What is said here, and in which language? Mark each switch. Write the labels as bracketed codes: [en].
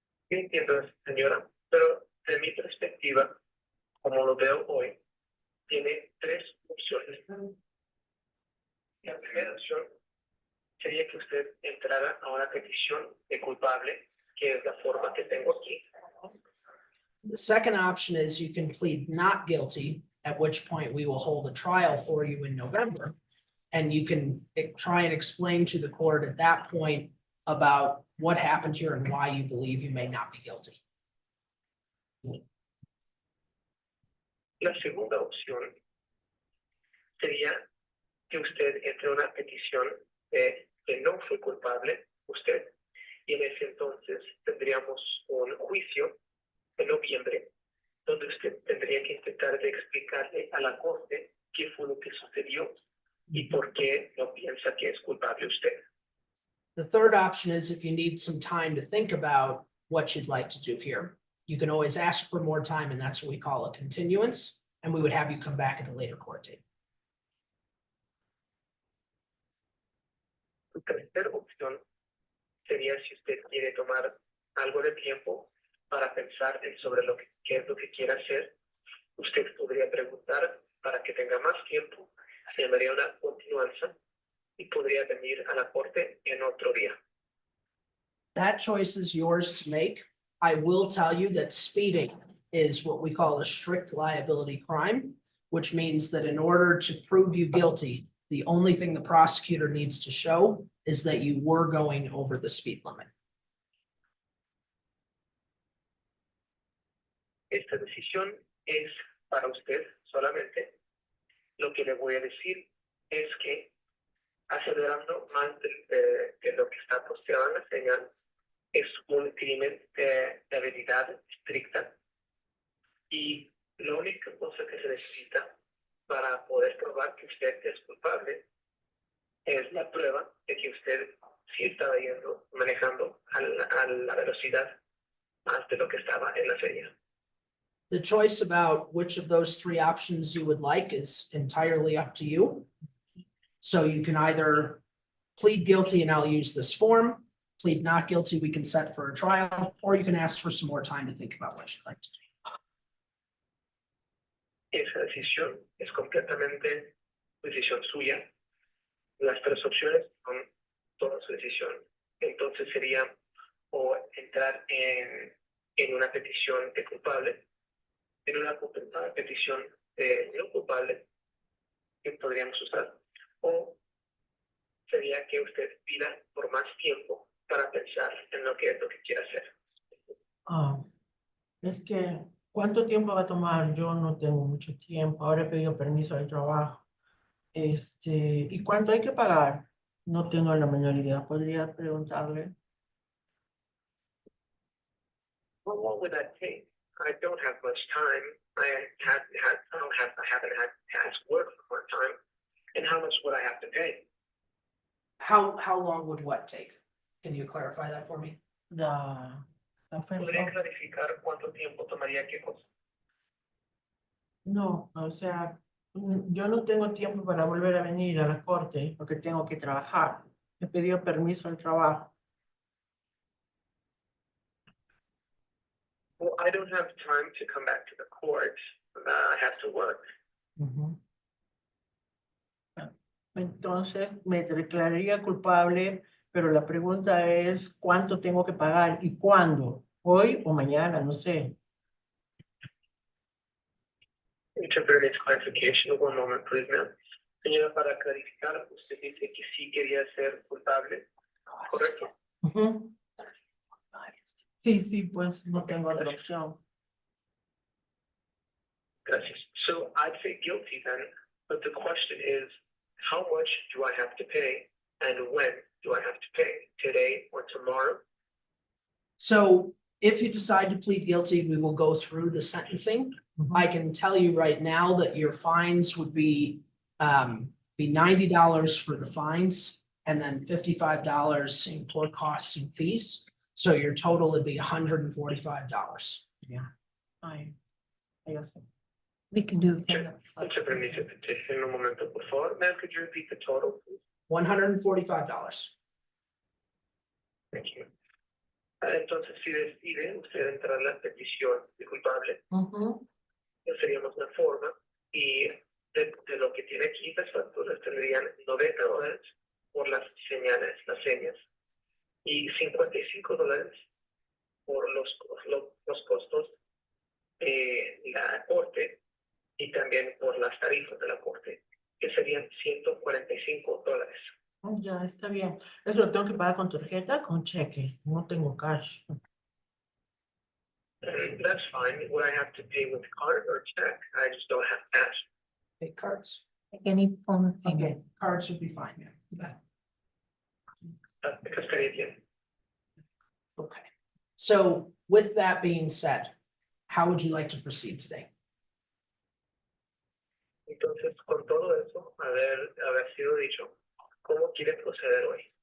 [es] Yo entiendo, señora, pero de mi perspectiva, como lo veo hoy, tiene 3 opciones. La primera opción sería que usted entrara a una petición de culpable, que es la forma que tengo aquí. [en] The second option is you can plead not guilty, at which point we will hold a trial for you in November. And you can try and explain to the court at that point about what happened here and why you believe you may not be guilty. [es] La segunda opción sería que usted entre una petición de que no fue culpable usted, y en ese entonces tendríamos un juicio en noviembre donde usted tendría que intentar de explicarle a la corte qué fue lo que sucedió y por qué no piensa que es culpable usted. [en] The third option is if you need some time to think about what you'd like to do here, you can always ask for more time, and that's what we call a continuance, and we would have you come back at a later court date. [es] La tercera opción sería si usted quiere tomar algo de tiempo para pensar sobre qué es lo que quiere hacer. Usted podría preguntar para que tenga más tiempo, llamaría una continuanza y podría venir a la corte en otro día. [en] That choice is yours to make. I will tell you that speeding is what we call a strict liability crime, which means that in order to prove you guilty, the only thing the prosecutor needs to show is that you were going over the speed limit. [es] Esta decisión es para usted solamente. Lo que le voy a decir es que acelerando más de lo que está posteado en la señal es un crimen de habilidad estricta y la única cosa que se necesita para poder probar que usted es culpable es la prueba de que usted sí estaba manejando a la velocidad más de lo que estaba en la señal. [en] The choice about which of those three options you would like is entirely up to you. So you can either plead guilty and I'll use this form, plead not guilty, we can set for a trial, or you can ask for some more time to think about what you'd like to do. [es] Esa decisión es completamente decisión suya. Las tres opciones son toda su decisión. Entonces sería o entrar en una petición de culpable, en una petición de no culpable que podríamos usar, o sería que usted pida por más tiempo para pensar en lo que es lo que quiere hacer. Es que, ¿cuánto tiempo va a tomar? Yo no tengo mucho tiempo. Ahora he pedido permiso del trabajo. ¿Y cuánto hay que pagar? No tengo la menor idea. ¿Podría preguntarle? [en] How long would that take? I don't have much time. I haven't had past work for more time. And how much would I have to pay? How long would what take? Can you clarify that for me? [es] La ¿Podría oferta. clarificar cuánto tiempo tomaría qué cosa? No, o sea, yo no tengo tiempo para volver a venir a la corte porque tengo que trabajar. He pedido permiso al trabajo. [en] Well, I don't have time to come back to the court. I have to work. Ujú. [es] Entonces, me declararía culpable, pero la pregunta es, ¿cuánto tengo que pagar y cuándo? ¿Hoy o mañana? No sé. [en] Interpreter needs clarification. One moment, please, ma'am. [es] Señora, para clarificar, usted dice que sí quería ser culpable, ¿correcto? Ujú. Sí, pues no tengo otra opción. Gracias. [en] So I'd say guilty then, but the question is, how much do I have to pay and when do I have to pay? Today or tomorrow? So if you decide to plead guilty, we will go through the sentencing. I can tell you right now that your fines would be $90 for the fines and then $55 in court costs and fees. So your total would be $145. [es] Ay, ya sé. [en] We can do. Interpreter needs a petition. [es] Un momento, por favor. [en] Ma'am, could you repeat the total, please? $145. Thank you. [es] Entonces, si decide usted entrar en la petición de culpable, Ujú. seríamos una forma y de lo que tiene aquí, las facturas tendrían $90 por las señales, las señas, y $55 por los costos de la corte y también por las tarifas de la corte, que serían $145. Ya, está bien. Eso lo tengo que pagar con tarjeta, con cheque. No tengo cash. [en] That's fine. Would I have to pay with card or check? I just don't have cash. Take cards. Like any form of Okay, payment. cards would be fine, yeah. You bet. Because [es] estaría bien. [en] Okay. So with that being said, how would you like to proceed today? [es] Entonces, con todo eso, haber sido dicho, ¿cómo quiere proceder hoy?